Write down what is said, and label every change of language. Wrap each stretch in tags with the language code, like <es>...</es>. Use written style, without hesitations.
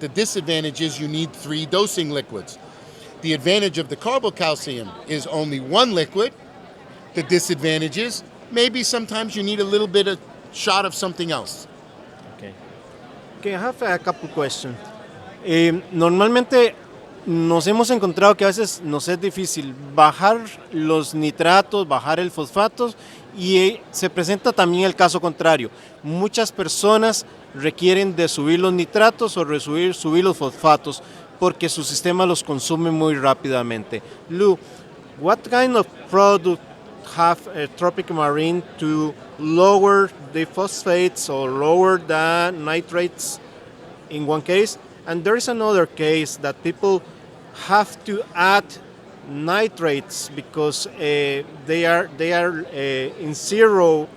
<en>The disadvantage is you need 3 dosing liquids. The advantage of the Carbo Calcium is only 1 liquid, the disadvantages. Maybe sometimes you need a little bit of shot of something else. Okay. Okay, I have a couple questions.</en> <es>Normalmente nos hemos encontrado que a veces nos es difícil bajar los nitratos, bajar el fosfato y se presenta también el caso contrario. Muchas personas requieren de subir los nitratos o subir los fosfatos porque su sistema los consume muy rápidamente.</es> <en>Lou, what kind of product have a Tropic Marine to lower the phosphates or lower the nitrates in one case? And there is another case that people have to add nitrates because they are in zero.</en>